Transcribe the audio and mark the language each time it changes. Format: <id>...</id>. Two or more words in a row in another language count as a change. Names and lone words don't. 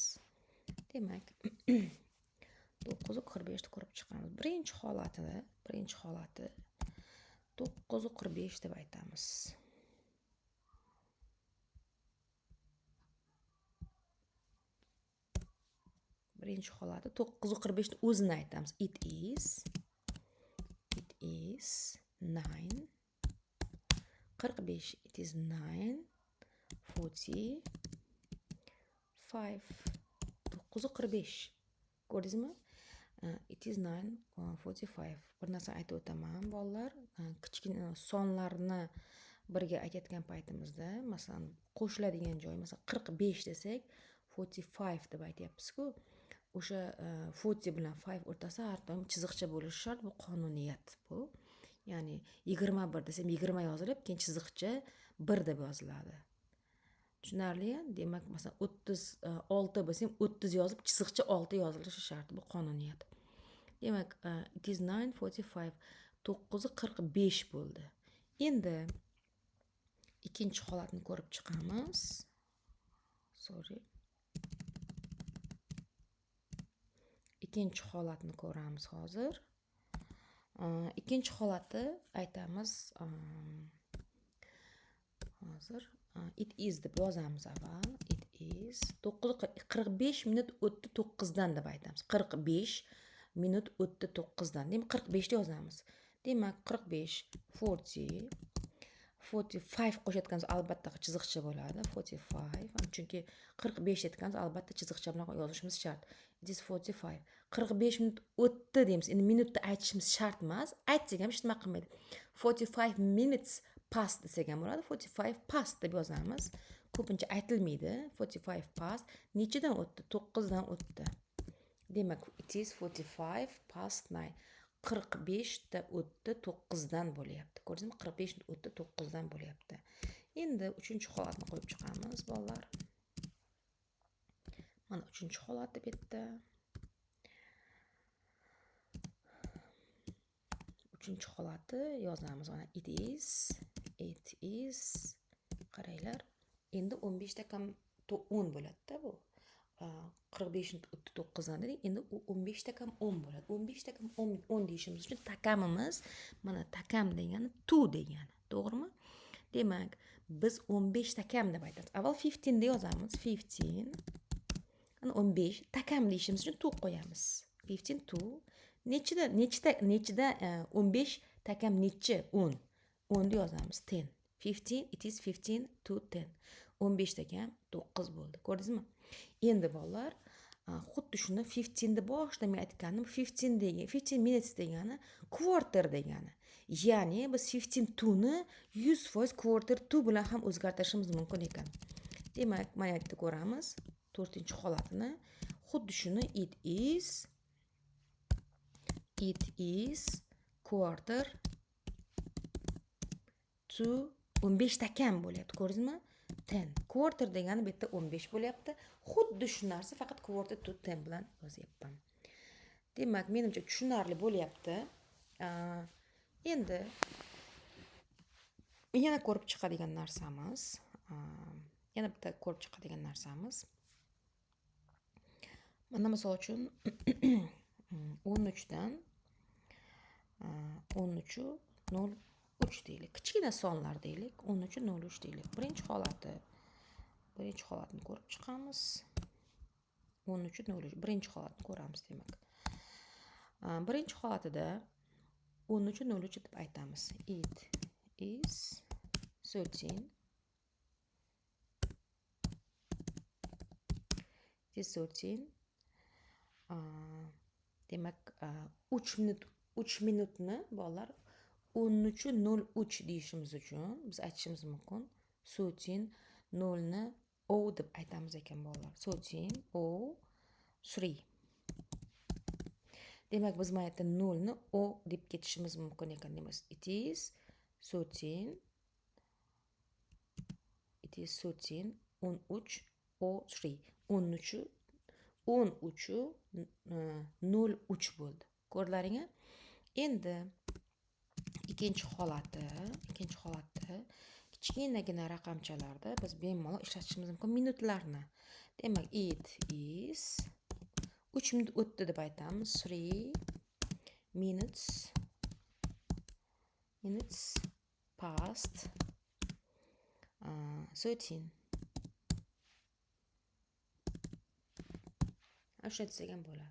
<uz>Demak, 9 u 45 ni ko'rib chiqamiz. Birinchi holati 9 u 45 deb aytamiz. Birinchi holati 9 u 45 ni o'zini aytamiz.</uz> <en>It is 9 45. It is 9 45. 9 u 45. Ko'rdingizmi? It is 9 45.</en> <uz>Bir narsa aytib o'taman, bolalar. Kichkina sonlarni birga aytayotgan paytimizda, masalan, qo'shiladigan joy, masalan, 45 desak, 45 deb aytyapmiz-ku. O'sha 40 bilan 5 o'rtasida har doim chiziqcha bo'lishi shart. Bu qonuniyat bu. Ya'ni 21 desam 20 yozilib, keyin chiziqcha 1 deb yoziladi. Tushunarli? Demak, masalan, 36 bo'lsa, 30 yozib, chiziqcha 6 yozilishi shart. Bu qonuniyat. Demak,</uz> <en>it is 9:45.</en> <uz>9:45 bo'ldi. Endi ikkinchi holatni ko'rib chiqamiz. Ikkinchi holatni ko'ramiz hozir. Ikkinchi holatni aytamiz. Hozir</uz> <en>it is</en> <uz>deb yozamiz avval.</uz> <en>It is</en> <uz>45 minut o'tdi 9 dan deb aytamiz. 45 minut o'tdi 9 dan. Demak, 45 ni yozamiz. Demak, 45 45 qo'shayotganimiz albatta chiziqcha bo'ladi. 45. Chunki 45 aytganimiz albatta chiziqcha bilan yozishimiz shart.</uz> <en>It is</en> <uz>45. 45 minut o'tdi deymiz. Endi minutda aytishimiz shart emas. Aytsak ham hech nima qilmaydi. 45</uz> <en>minutes past</en> <uz>desak ham bo'ladi. 45 past deb yozamiz. Ko'pincha aytilmaydi. 45 past. Nechidan o'tdi? 9 dan o'tdi. Demak,</uz> <en>it is 45 past 9.</en> <uz>45 da o'tdi 9 dan bo'lyapti. Ko'rdingizmi? 45 o'tdi 9 dan bo'lyapti. Endi 3-holatni qo'yib chiqamiz, bolalar. Mana 3-holat deb bitta. 3-holati yozamiz. Mana</uz> <en>it is</en> <uz>qaranglar. Endi 15 takam 10 bo'ladi-da bu. 45 o'tdi 9 dan dedik. Endi 15 takam 10 bo'ladi. 15 takam 10 deyishimiz uchun takamimiz mana takam degani tu degani. To'g'rimi? Demak, biz 15 takam deb aytamiz. Avval 15 deb yozamiz. 15. Ana 15 takam deyishimiz uchun tu qo'yamiz. 15 tu. Nechida 15 takam nechi? 10. 10 deb yozamiz. 10. 15.</uz> <en>It is 15 to 10.</en> <uz>15 takam 9 bo'ldi. Ko'rdingizmi? Endi bolalar, xuddi shuni 15 ni boshlamay aytganim, 15 minutes degani quarter degani. Ya'ni biz 15 to ni 100%</uz> <en>quarter to</en> <uz>bilan ham o'zgartirishimiz mumkin ekan. Demak, mana yerda ko'ramiz 4-holatini. Xuddi shuni</uz> <en>it is quarter to</en> <uz>15 takam bo'lyapti. Ko'rdingizmi? 10. Quarter degani bu yerda 15 bo'lyapti. Xuddi shu narsa, faqat</uz> <en>quarter to</en> <uz>10 bilan yozyapman. Demak, menimcha tushunarli bo'lyapti. Endi yana ko'rib chiqadigan narsamiz, yana bitta ko'rib chiqadigan narsamiz. Mana misol uchun 13 dan 13:03 deylik. Kichkina sonlar deylik. 13:03 deylik. Birinchi holatni ko'rib chiqamiz. 13:03. Birinchi holatni ko'ramiz demak. Birinchi holatida 13:03 deb aytamiz.</uz> <en>It is 13 it is 13.</en> <uz>Demak, 3 minutni bolalar 13:03 deyishimiz uchun biz aytishimiz mumkin. 13:0 o deb aytamiz ekan bolalar. 13:03. Demak, biz mana yerda 0 ni o deb ketishimiz mumkin ekan deymiz.</uz> <en>It is 13 13:03.</en> <uz>13:03 bo'ldi. Ko'rdilaringmi? Endi ikkinchi holatda kichkinagina raqamchalarda biz bemalol ishlatishimiz mumkin minutlarni. Demak,</uz> <en>it is</en> <uz>3 minut o'tdi deb aytamiz.</uz> <en>3 minutes past 13.</en> <uz>O'sha desak ham bo'ladi.</uz>